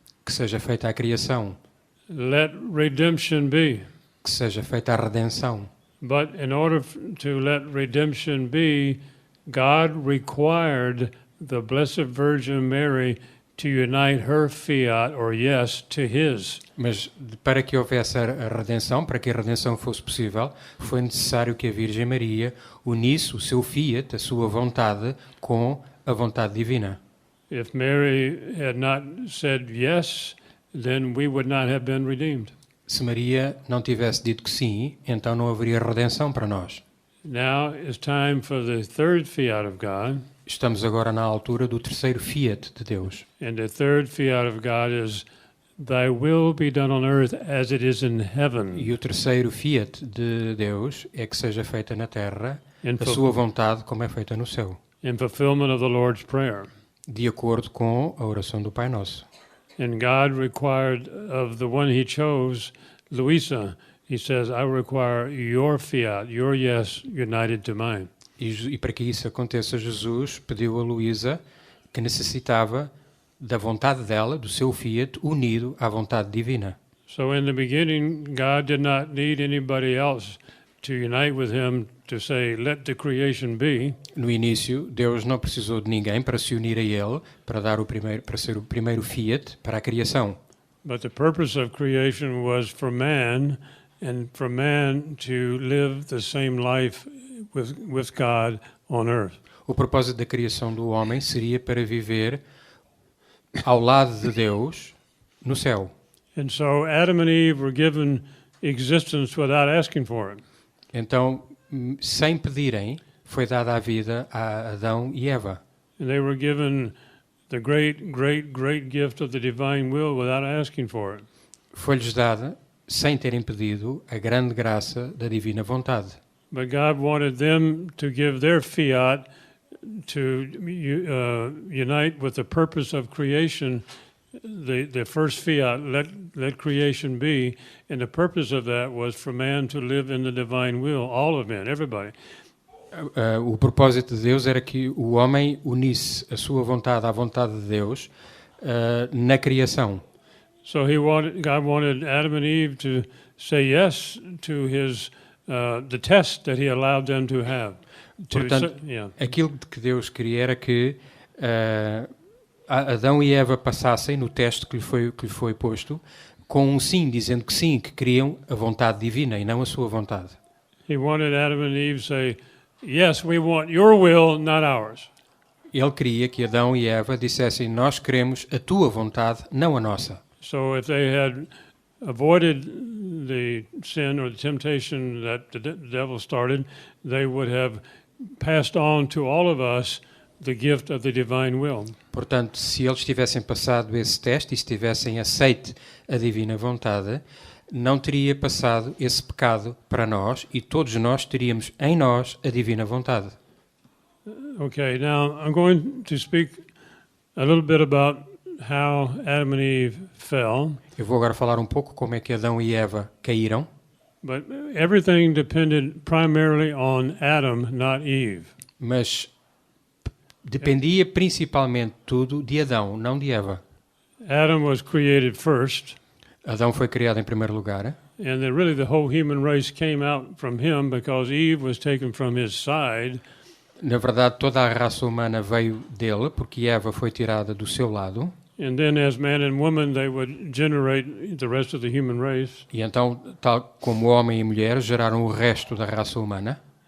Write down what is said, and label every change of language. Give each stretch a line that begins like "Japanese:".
Portuguese: Que seja feita a criação.
English: Let redemption be.
Portuguese: Que seja feita a redenção.
English: But in order to let redemption be, God required the Blessed Virgin Mary to unite her fiat, or yes, to his.
Portuguese: Mas para que houvesse a redenção, para que a redenção fosse possível, foi necessário que a Virgem Maria unisse o seu fiat, a sua vontade, com a vontade divina.
English: If Mary had not said yes, then we would not have been redeemed.
Portuguese: Se Maria não tivesse dito que sim, então não haveria redenção para nós.
English: Now it's time for the third fiat of God,
Portuguese: Estamos agora na altura do 3º fiat de Deus.
English: and the third fiat of God is, Thy will be done on earth as it is in heaven.
Portuguese: E o 3º fiat de Deus é que seja feita na terra
English: In,
Portuguese: a sua vontade como é feita no céu,
English: in fulfillment of the Lord's Prayer.
Portuguese: de acordo com a oração do Pai Nosso.
English: And God required of the one he chose, Louisa, he says, I require your fiat, your yes, united to mine.
Portuguese: E para que isso aconteça, Jesus pediu a Luísa que necessitava da vontade dela, do seu fiat, unido à vontade divina.
English: So in the beginning, God did not need anybody else to unite with him to say, let the creation be.
Portuguese: No início, Deus não precisou de ninguém para se unir a Ele, para ser o primeiro fiat para a criação.
English: But the purpose of creation was for man, and for man to live the same life with God on earth.
Portuguese: O propósito da criação do homem seria para viver ao lado de Deus no céu.
English: And so Adam and Eve were given existence without asking for it.
Portuguese: Então, sem pedirem, foi dada a vida a Adão e Eva.
English: And they were given the great, great, great gift of the divine will without asking for it.
Portuguese: Foi-lhes dada, sem terem pedido, a grande graça da divina vontade.
English: But God wanted them to give their fiat to unite with the purpose of creation, the first fiat, let creation be, and the purpose of that was for man to live in the divine will, all of man, everybody.
Portuguese: O propósito de Deus era que o homem unisse a sua vontade à vontade de Deus na criação.
English: So God wanted Adam and Eve to say yes to his the test that he allowed them to have.
Portuguese: Portanto, aquilo que Deus queria era que Adão e Eva passassem no teste que lhe foi posto com um sim, dizendo que sim, que queriam a vontade divina e não a sua vontade.
English: He wanted Adam and Eve to say, yes, we want your will, not ours.
Portuguese: Ele queria que Adão e Eva dissessem, nós queremos a tua vontade, não a nossa.
English: So if they had avoided the sin or the temptation that the devil started, they would have passed on to all of us the gift of the divine will.
Portuguese: Portanto, se eles tivessem passado esse teste e se tivessem aceite a divina vontade, não teria passado esse pecado para nós e todos nós teríamos em nós a divina vontade.
English: Okay, now I'm going to speak a little bit about how Adam and Eve fell.
Portuguese: Eu vou agora falar um pouco como é que Adão e Eva caíram.
English: But everything depended primarily on Adam, not Eve.
Portuguese: Mas dependia principalmente tudo de Adão, não de Eva.
English: Adam was created first.
Portuguese: Adão foi criado em primeiro lugar.
English: And really the whole human race came out from him because Eve was taken from his side.
Portuguese: Na verdade, toda a raça humana veio dele, porque Eva foi tirada do seu lado.
English: And then as man and woman, they would generate the rest of the human race.
Portuguese: E então, tal como homem e mulher, geraram o resto da raça humana.